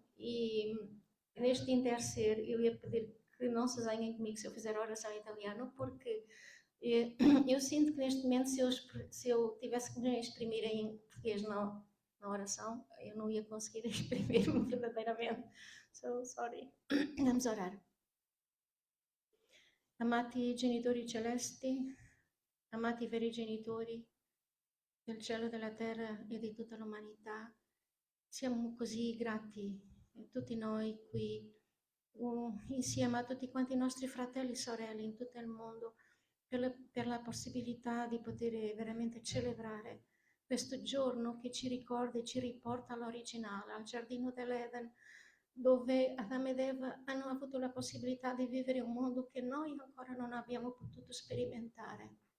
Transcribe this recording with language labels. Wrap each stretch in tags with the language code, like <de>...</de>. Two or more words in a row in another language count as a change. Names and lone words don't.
<pt>E neste interceder, eu ia pedir que não se zanguem comigo se eu fizer a oração em italiano, porque eu sinto que neste momento, se eu tivesse que me exprimir em português na oração, eu não ia conseguir exprimir-me verdadeiramente.</pt> <en>So, sorry.</en> <pt>Vamos orar.</pt> <it>Amati genitori celesti, amati veri genitori del cielo e della terra e di tutta l'umanità, siamo così grati tutti noi qui, insieme a tutti quanti i nostri fratelli e sorelle in tutto il mondo, per la possibilità di poter veramente celebrare questo giorno che ci ricorda e ci riporta all'originale, al giardino dell'Eden, dove Adamo ed Eva hanno avuto la possibilità di vivere un mondo che noi ancora non abbiamo potuto sperimentare.</it>